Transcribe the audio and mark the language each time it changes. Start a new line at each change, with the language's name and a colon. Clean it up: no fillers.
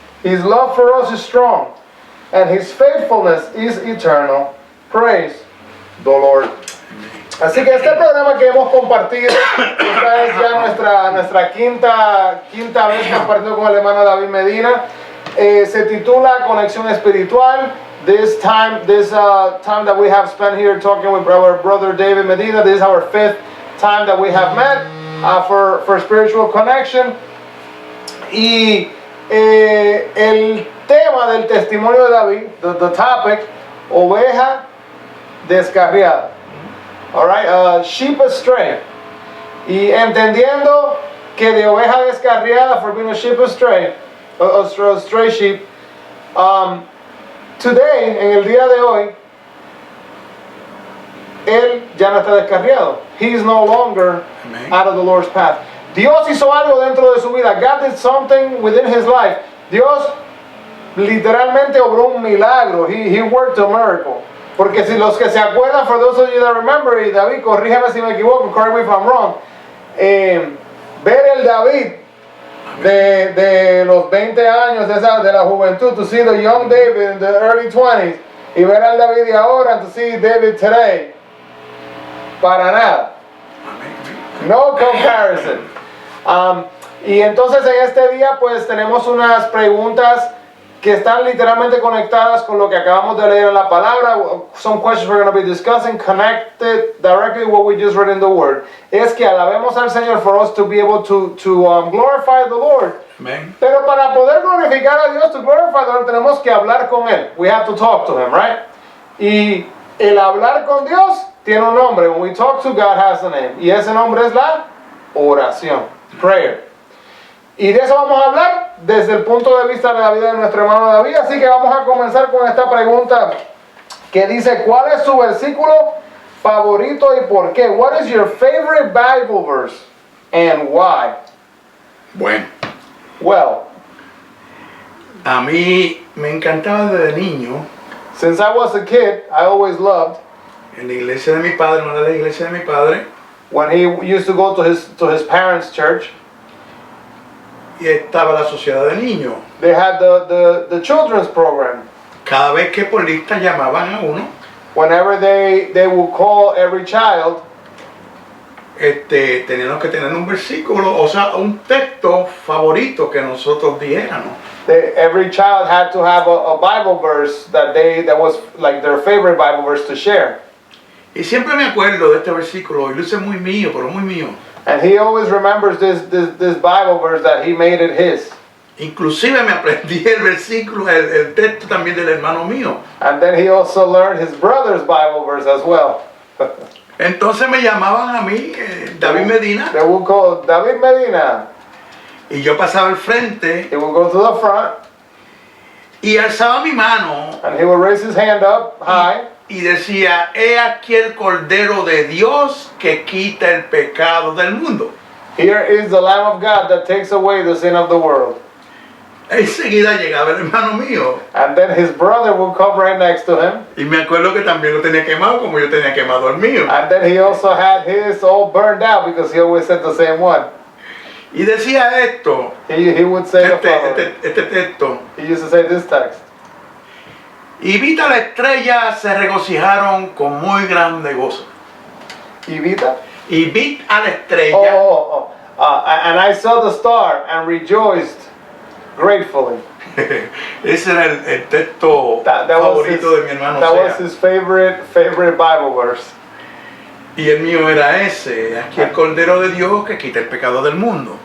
English: His love for us is strong, and His faithfulness is eternal. Praise the Lord.
Spanish: Así que este programa que hemos compartido, esta es ya nuestra quinta vez compartiendo con el hermano David Medina, se titula Conexión Espiritual.
English: This time that we have spent here talking with our brother David Medina, this is our 5th time that we have met for spiritual connection.
Spanish: Y el tema del testimonio de David,
English: the topic,
Spanish: oveja descarriada.
English: Alright, sheep astray.
Spanish: Y entendiendo que de oveja descarriada,
English: for being a sheep astray, a stray sheep, today,
Spanish: en el día de hoy, él ya no está descarriado.
English: He is no longer out of the Lord's path.
Spanish: Dios hizo algo dentro de su vida.
English: God did something within his life.
Spanish: Dios literalmente obró un milagro.
English: He worked a miracle.
Spanish: Porque si los que se acuerdan,
English: for those of you that remember,
Spanish: y David, corrígeme si me equivoco,
English: correct me if I'm wrong,
Spanish: ver el David de los 20 años, de la juventud,
English: to see the young David in the early 20s,
Spanish: y ver al David de ahora,
English: to see David today,
Spanish: para nada.
English: No comparison.
Spanish: Y entonces en este día pues tenemos unas preguntas que están literalmente conectadas con lo que acabamos de leer en la palabra.
English: Some questions we're going to be discussing connected directly with what we just read in the Word.
Spanish: Es que alabemos al Señor
English: for us to be able to glorify the Lord. Amen.
Spanish: Pero para poder glorificar a Dios,
English: to glorify the Lord,
Spanish: tenemos que hablar con Él.
English: We have to talk to Him, right?
Spanish: Y el hablar con Dios tiene un nombre.
English: When we talk to God, has a name.
Spanish: Y ese nombre es la oración.
English: Prayer.
Spanish: Y de eso vamos a hablar desde el punto de vista de la vida de nuestro hermano David. Así que vamos a comenzar con esta pregunta que dice, ¿cuál es su versículo favorito y por qué?
English: What is your favorite Bible verse and why?
Spanish: Bueno,
English: Well,
Spanish: a mí me encantaba desde niño
English: since I was a kid, I always loved
Spanish: en la iglesia de mi padre, no era la iglesia de mi padre,
English: when he used to go to his parents' church.
Spanish: y estaba la sociedad de niños.
English: They had the children's program.
Spanish: Cada vez que por lista llamaban a uno,
English: Whenever they would call every child,
Spanish: teníamos que tener un versículo, o sea, un texto favorito que nosotros dijéramos.
English: every child had to have a Bible verse that was like their favorite Bible verse to share.
Spanish: Y siempre me acuerdo de este versículo, y lo hice muy mío, pero muy mío.
English: And he always remembers this Bible verse that he made it his.
Spanish: Inclusive me aprendí el versículo, el texto también del hermano mío.
English: And then he also learned his brother's Bible verse as well.
Spanish: Entonces me llamaban a mí, David Medina,
English: They would call David Medina.
Spanish: y yo pasaba al frente
English: He would go to the front
Spanish: y alzaba mi mano
English: and he would raise his hand up high.
Spanish: y decía, he aquí el Cordero de Dios que quita el pecado del mundo.
English: Here is the Lamb of God that takes away the sin of the world.
Spanish: Enseguida llegaba el hermano mío,
English: And then his brother would come right next to him.
Spanish: y me acuerdo que también lo tenía quemado como yo tenía quemado el mío.
English: And then he also had his all burned out because he always said the same one.
Spanish: Y decía esto,
English: He would say the following.
Spanish: este texto.
English: He used to say this text.
Spanish: Y vi a la estrella se regocijaron con muy grande gozo. Evita? Y vi a la estrella.
English: And I saw the star and rejoiced gratefully.
Spanish: Ese era el texto
English: That was
Spanish: favorito de mi hermano
English: that was
Spanish: Sea.
English: his favorite Bible verse.
Spanish: Y el mío era ese, aquí el Cordero de Dios que quita el pecado del mundo.